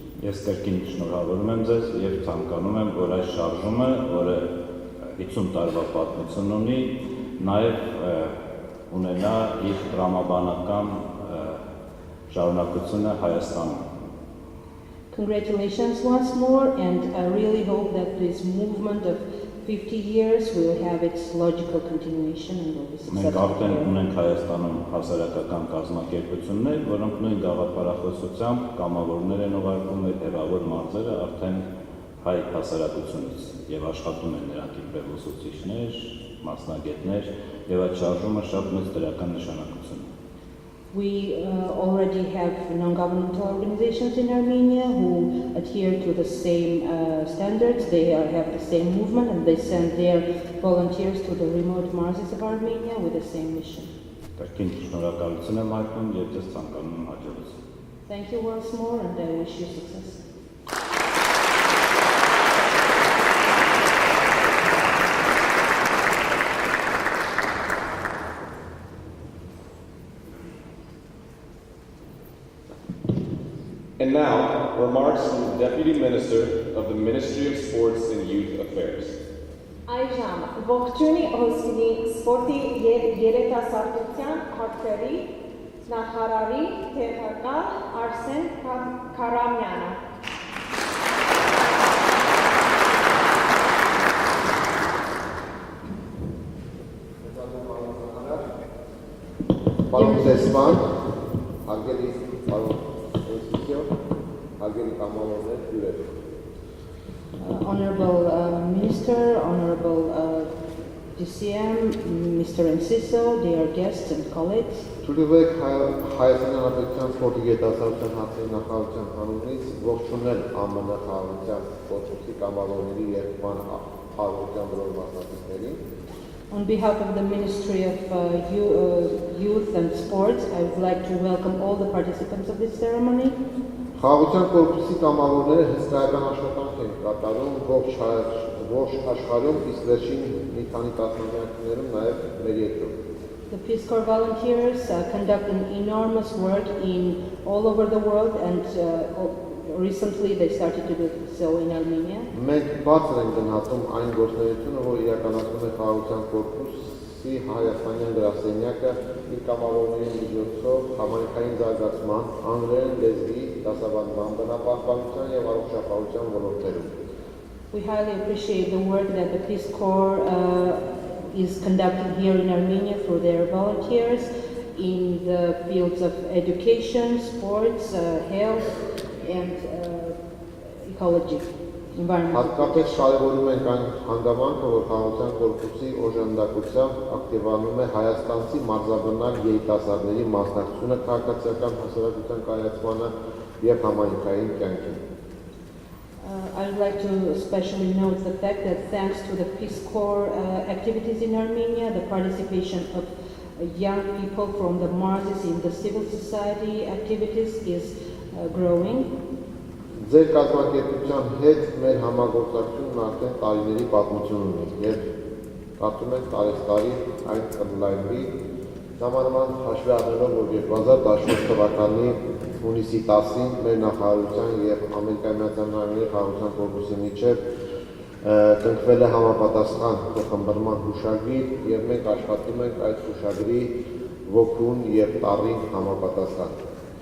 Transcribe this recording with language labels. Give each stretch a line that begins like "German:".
Armenian: Ես կրկին շնորհավորում եմ ձեզ եւ ցանկանում եմ, որ այս շարժումը, որը 50 տարվա պատմություն ունի, նաեւ ունենա իր տրամաբանական շարունակությունը Հայաստանում։
English: Congratulations once more, and I really hope that this movement of 50 years will have its logical continuation and will be
Armenian: Մենք
English: successful.
Armenian: արդեն ունենք Հայաստանում հասարակական կազմակերպություններ, որոնք նույն գաղափարախոսությամբ կամավորներ են ուղարկում այդ հեռավոր մարզերը արդեն հայ հասարակությունից եւ աշխատում են նրանք իբրև ուսուցիչներ, մասնագետներ եւ այդ շարժումը շատ մեծ դրական նշանակություն ունի։
English: We already have non-governmental organizations in Armenia who adhere to the same standards. They have the same movement and they send their volunteers to the remote marches of Armenia with the same mission.
Armenian: Կրկին շնորհակալություն եմ հայտնում եւ ձեզ ցանկանում եմ հաջողություն։
English: Thank you once more and I wish you success. And now, remarks from the Deputy Minister of the Ministry of Sports and Youth Affairs.
Armenian: Այժմ ողջունի հոսքինի սպորտի եւ երիտասարդության հարցերի նախարարի տեղակալ Արսեն Քարամյանը։ Պարոն Տեսման, հարգելի պարոն
English: Honorable Minister, Honorable DCM, Mr. Enciso, dear guests and colleagues.
Armenian: Թույլտվեք Հայաստանի Հանրապետության սպորտի գիտասարության հարցերի նախարարության անունից ողջունել ԱՄՆ խաղաղության կոչուցի կամավորների երկման խաղաղության բոլոր մասնակիցներին։
English: On behalf of the Ministry of Youth and Sports, I would like to welcome all the participants of this ceremony.
Armenian: Խաղաղության կորպուսի կամավորները հսկայական աշխատանք են կատարում ողջ աշխարհում, իսկ վերջին մի քանի տասնամյակներում նաև մեր երկրում։
English: The Peace Corps volunteers conduct an enormous work all over the world, and recently they started to do so in Armenia.
Armenian: Մենք բարձր ենք գնահատում այն գործունեությունը, որ իրականացնում է խաղաղության կորպուսի հայաստանյան գրասենյակը իր կամավորների միջոցով համայնքային զարգացման, անգլերեն լեզվի, դասավանդման, բնապահպանության եւ առողջապահության ոլորտերում։
English: We highly appreciate the work that the Peace Corps is conducting here in Armenia through their volunteers in the fields of education, sports, health, and ecology, environment.
Armenian: Հատկապես կարևորում ենք այն հանգամանքը, որ խաղաղության կորպուսի օժանդակությամբ ակտիվանում է հայաստանցի մարզաբնակ երիտասարդների մասնակցությունը քաղաքացիական հասարակության կայացմանը եւ համայնքային կյանքին։
English: I would like to especially note the fact that thanks to the Peace Corps activities in Armenia, the participation of young people from the marches in the civil society activities is growing.
Armenian: Ձեր կազմակերպության հետ մեր համագործակցությունն արդեն տարիների պատմություն ունի եւ կարծում ենք տարեստարի այն կընդլայնվի Նամանման հաշվի առնելով, որ 2014 թվականի հունիսի 10-ին մեր նախարարության եւ Ամերիկայի Միացյալ Նահանգների խաղաղության կորպուսի միջեւ կնքվել է համապատասխան փոխհմբռնման հուշագիր եւ մենք աշխատում ենք այդ հուշագրի ոգուն եւ տարին համապատասխան։